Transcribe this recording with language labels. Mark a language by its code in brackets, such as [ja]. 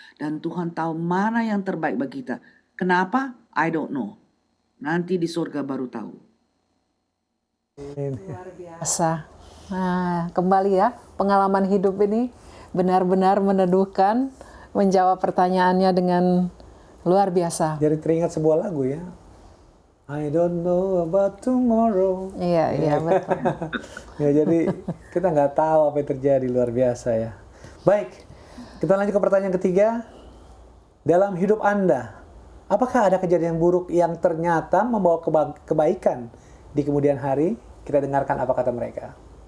[id] Dan Tuhan tahu mana yang terbaik bagi kita. Kenapa? [en] I don't know. [id] Nanti di surga baru tahu. Luar biasa. Nah, kembali ya, pengalaman hidup ini benar-benar meneduhkan, menjawab pertanyaannya dengan luar biasa. Jadi teringat sebuah lagu ya. [en] I don't know about tomorrow. [id] Iya, betul. Ya, jadi kita nggak tahu apa yang terjadi, luar biasa ya. Baik, kita lanjut ke pertanyaan ketiga. Dalam hidup Anda, apakah ada kejadian buruk yang ternyata membawa kebaikan di kemudian hari? Kita dengarkan apa kata mereka.